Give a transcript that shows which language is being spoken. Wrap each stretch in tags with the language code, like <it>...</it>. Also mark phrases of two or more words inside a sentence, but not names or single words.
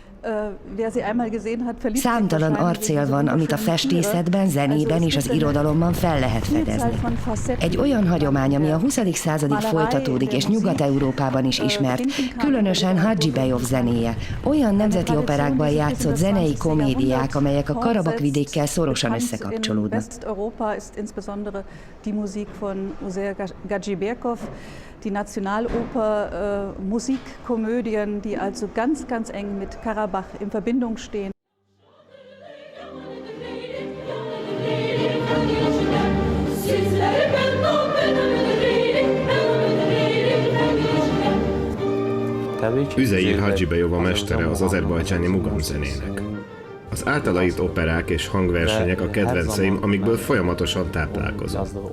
<hu>Számtalan arcél van, amit a festészetben, zenében és az irodalomban fel lehet fedezni. Egy olyan hagyomány, ami a 20. századig folytatódik és Nyugat-Európában is ismert, különösen Hadzsibejov zenéje, olyan nemzeti operákban játszott zenei komédiák, amelyek a Karabakh vidékkel szorosan összekapcsolódnak.</hu> <de>Die Nationaloper, Musikkomödien, die also ganz, ganz eng mit Karabakh in Verbindung stehen.</de> <hu>Üzeir Hadzsibejov a mestere az azerbajdzsáni mugam zenének. Az általa írt operák és hangversenyek a kedvenceim, amikből folyamatosan táplálkozom.</hu>